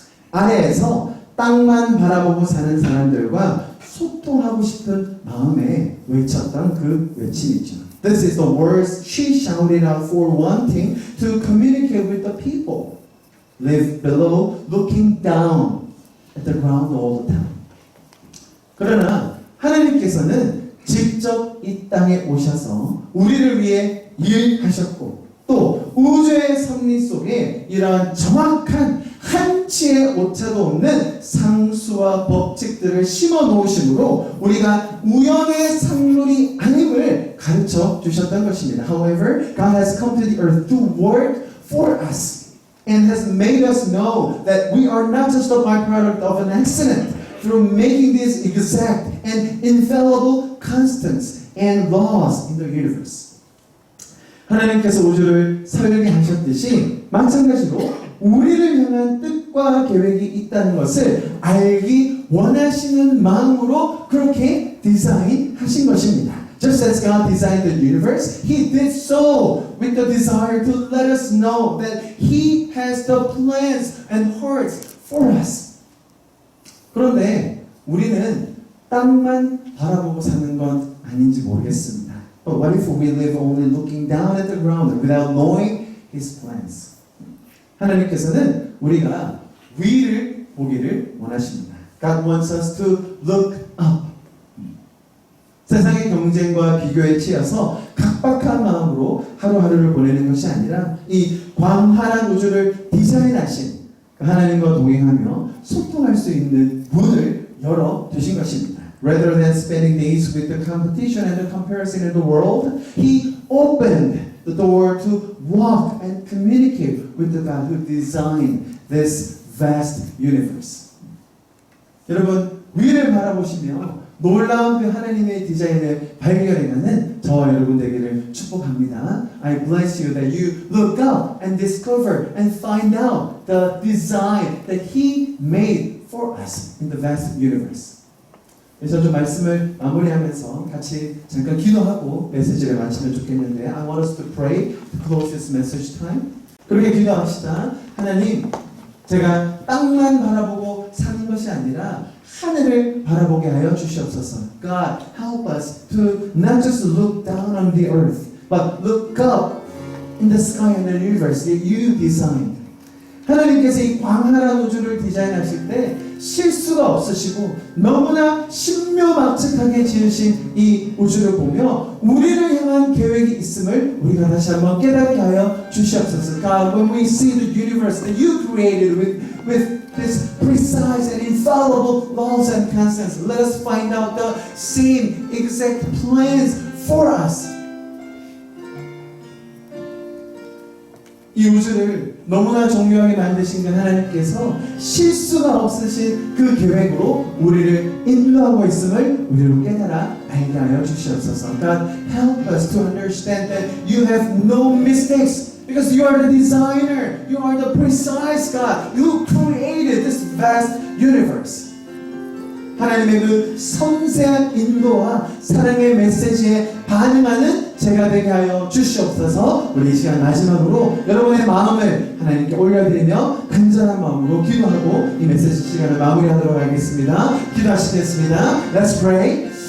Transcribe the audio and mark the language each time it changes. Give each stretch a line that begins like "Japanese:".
Korean: 아래에서 땅만 바라보고 사는 사람들과 소통하고 싶은 마음에 외쳤던 그 외침이죠.
English: This is the words she shouted out for wanting to communicate with the people. Live below, looking down at the ground all the time.
Korean: 그러나 하나님께서는 직접 이 땅에 오셔서 우리를 위해 일하셨고 또 우주의 섭리 속에 이러한 정확한 한치의 오차도 없는 상수와 법칙들을 심어 놓으심으로 우리가 우연의 산물이 아님을 가르쳐 주셨던 것입니다.
English: However, God has come to the earth to work for us and has made us know that we are not just a byproduct of an accident through making these exact and infallible constants and laws in the universe.
Korean: 하나님께서 우주를 설계하셨듯이 마찬가지로 우리를 향한 뜻과 계획이 있다는 것을 알기 원하시는 마음으로 그렇게 디자인하신 것입니다.
English: Just as God designed the universe, He did so with the desire to let us know that He has the plans and hearts for us.
Korean: 그런데 우리는 땅만 바라보고 사는 건 아닌지 모르겠습니다.
English: But what if we live only looking down at the ground without knowing His plans?
Korean: 하나님께서는 우리가 위를 보기를 원하십니다.
English: God wants us to look up.
Korean: 세상의 경쟁과 비교에 치여서 각박한 마음으로 하루하루를 보내는 것이 아니라 이 광활한 우주를 디자인하신 하나님과 동행하며 소통할 수 있는 문을 열어 두신 것입니다.
English: Rather than spending days with the competition and the comparison in the world, He opened the door to walk and communicate with the God who designed this vast universe.
Korean: 여러분, 위를 바라보시며 놀라운 그 하나님의 디자인을 발견해가는 저와 여러분 되기를 축복합니다.
English: I bless you that you look up and discover and find out the design that He made for us in the vast universe.
Korean: 그래서 좀 말씀을 마무리하면서 같이 잠깐 기도하고 메시지를 마치면 좋겠는데
English: I want us to pray to close this message time.
Korean: 그렇게 기도합시다. 하나님, 제가 땅만 바라보고 사는 것이 아니라 하늘을 바라보게 하여 주시옵소서.
English: God, help us to not just look down on the earth, but look up in the sky and the universe that you designed.
Korean: 하나님께서 이 광활한 우주를 디자인하실 때 실수가 없으시고 너무나 신묘막측하게 지으신 이 우주를 보며 우리를 향한 계획이 있음을 우리가 다시 한번 깨닫게 하여 주시옵소서.
English: God, when we see the universe that you created with this precise and infallible laws and constants, let us find out the same exact plans for us.
Korean: 이 우주를 너무나 정교하게 만드신 그 하나님께서 실수가 없으신 그 계획으로 우리를 인도하고 있음을 우리로 깨달아 알게 하여 주시옵소서.
English: God, help us to understand that you have no mistakes because you are the designer, you are the precise God who created this vast universe.
Korean: 하나님의 그 섬세한 인도와 사랑의 메시지에 반응하는 제가 되게 하여 주시옵소서. 우리 이 시간 마지막으로 여러분의 마음을 하나님께 올려드리며 간절한 마음으로 기도하고 이 메시지 시간을 마무리하도록 하겠습니다. 기도하시겠습니다.
English: Let's pray.